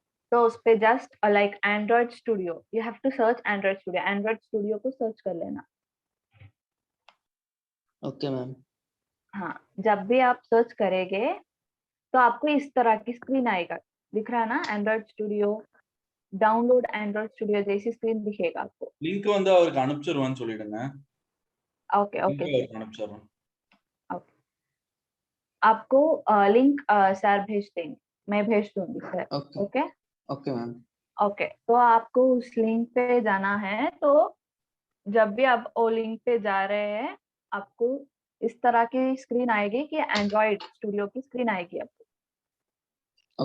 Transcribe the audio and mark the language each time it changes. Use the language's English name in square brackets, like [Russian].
[English] तो उस पे just like Android studio, you have to search Android studio, [Hindi] Android studio को सर्च कर लेना। [English] Okay ma'am. [Hindi] हाँ, जब भी आप सर्च करेंगे तो आपको इस तरह की स्क्रीन आएगा, दिख रहा है ना, Android studio, download Android studio जैसी स्क्रीन दिखेगा आपको। [Tamil] லிங்க் வந்து அவருக்கு அனுப்பிச்சிருவான்னு சொல்லிடுங்க. ओके ओके, அவருக்கு அனுப்பிச்சிடுறோம். [Hindi] आपको लिंक सर भेज देंगे, मैं भेज दूंगी sir. Okay [English] Okay ma'am. [Hindi] Okay, तो आपको उस लिंक पे जाना है। तो जब भी आप वो लिंक पे जा रहे हैं आपको इस तरह की स्क्रीन आएगी कि एंड्रॉइड स्टूडियो की स्क्रीन आएगी आपको।